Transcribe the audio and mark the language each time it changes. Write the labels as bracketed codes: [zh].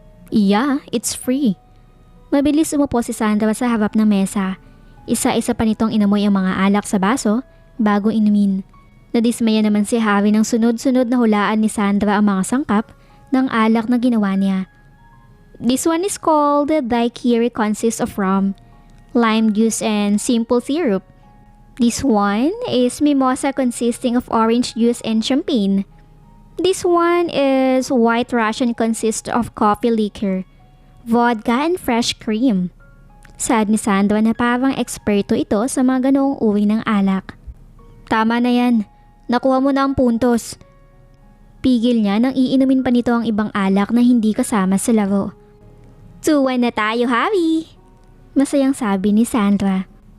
[en] Yeah, it's free. [tl] Mabilis umupo si Sandra sa harap ng mesa. Isa-isa pa nitong inamoy ang mga alak sa baso bago inumin. Nadismaya naman si Harry nang sunod-sunod na hulaan ni Sandra ang mga sangkap ng alak na ginawa niya. [en] This one is called the daiquiri, consists of rum, lime juice and simple syrup. This one is mimosa consisting of orange juice and champagne. This one is white Russian consists of coffee liquor, vodka and fresh cream. [tl] Saad ni Sandra na parang eksperto ito sa mga ganoong uri ng alak. Tama na yan. Nakuha mo na ang puntos. Pigil niya nang iinumin pa nito ang ibang alak na hindi kasama sa laro. Tuwan na tayo, Harry! Masayang sabi ni Sandra.